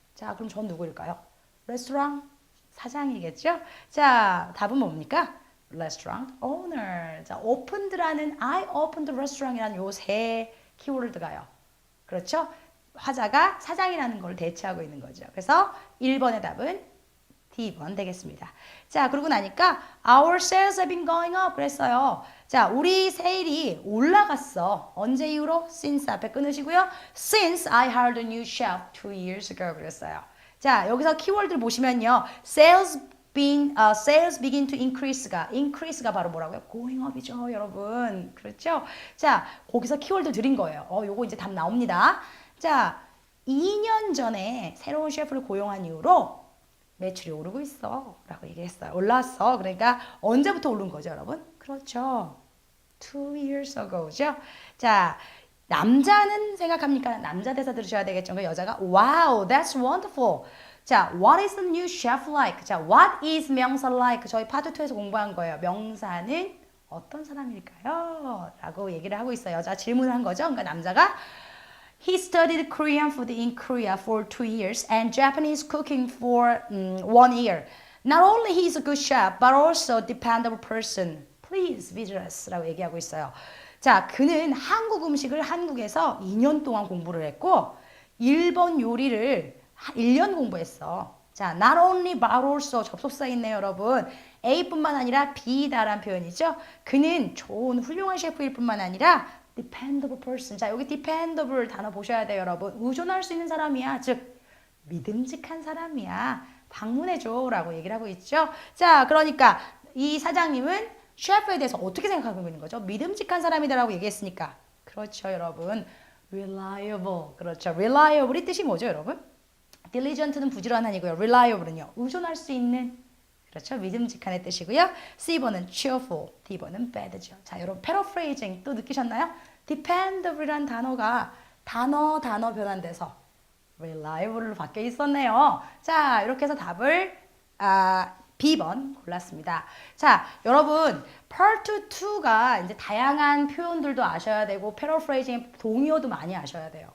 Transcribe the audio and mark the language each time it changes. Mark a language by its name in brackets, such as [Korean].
[Korean] 자, 그럼 전 누구일까요? 레스토랑 사장이겠죠? 자, 답은 뭡니까? Restaurant owner. 자, opened라는 I opened restaurant이라는 요 세 키워드가요. 그렇죠? 화자가 사장이라는 걸 대체하고 있는 거죠. 그래서 1번의 답은 D번 되겠습니다. 자, 그러고 나니까 [English] Our sales have been going up [Korean] 그랬어요. 자, 우리 세일이 올라갔어. 언제 이후로? Since 앞에 끊으시고요. [English] Since I hired a new chef 2 years ago [Korean] 그랬어요. 자, 여기서 키워드를 보시면요. sales begin to increase가 바로 뭐라고요? going up이죠, 여러분. 그렇죠? 자, 거기서 키워드 드린 거예요. 요거 이제 답 나옵니다. 자, 2년 전에 새로운 셰프를 고용한 이후로 매출이 오르고 있어 라고 얘기했어요. 올랐어. 그러니까 언제부터 오른 거죠, 여러분? 그렇죠. 2 years ago죠. 자, 남자는 생각합니까? 남자 대사 들으셔야 되겠죠. 그 여자가 [English] Wow, that's wonderful. 자, what is the new chef like? [Korean] 자, what is 명사 like? 저희 파트 2에서 공부한 거예요. 명사는 어떤 사람일까요? 라고 얘기를 하고 있어요. 여자가 질문을 한 거죠. 그러니까 남자가 [English] He studied Korean food in Korea for 2 years and Japanese cooking for 1 year. Not only he is a good chef, but also a dependable person. Please visit us. [Korean] 라고 얘기하고 있어요. 자, 그는 한국 음식을 한국에서 2년 동안 공부를 했고 일본 요리를 1년 공부했어. 자, not only but also 접속사 있네요, 여러분. A뿐만 아니라 B다라는 표현이죠. 그는 좋은 훌륭한 셰프일 뿐만 아니라 dependable person. 자, 여기 dependable 단어 보셔야 돼요, 여러분. 의존할 수 있는 사람이야. 즉, 믿음직한 사람이야. 방문해줘 라고 얘기를 하고 있죠. 자, 그러니까 이 사장님은 셰프에 대해서 어떻게 생각하고 있는 거죠? 믿음직한 사람이다라고 얘기했으니까. 그렇죠, 여러분. reliable. 그렇죠. reliable이 뜻이 뭐죠, 여러분? diligent는 부지런한이고요. reliable은요. 의존할 수 있는. 그렇죠. 믿음직한의 뜻이고요. C번은 cheerful, D번은 bad죠. 자, 여러분 paraphrasing 또 느끼셨나요? dependable이란 단어가 단어 변환돼서 reliable로 바뀌어 있었네요. 자, 이렇게 해서 답을 B번 골랐습니다. 자, 여러분 Part 2가 이제 다양한 표현들도 아셔야 되고 paraphrasing 동의어도 많이 아셔야 돼요.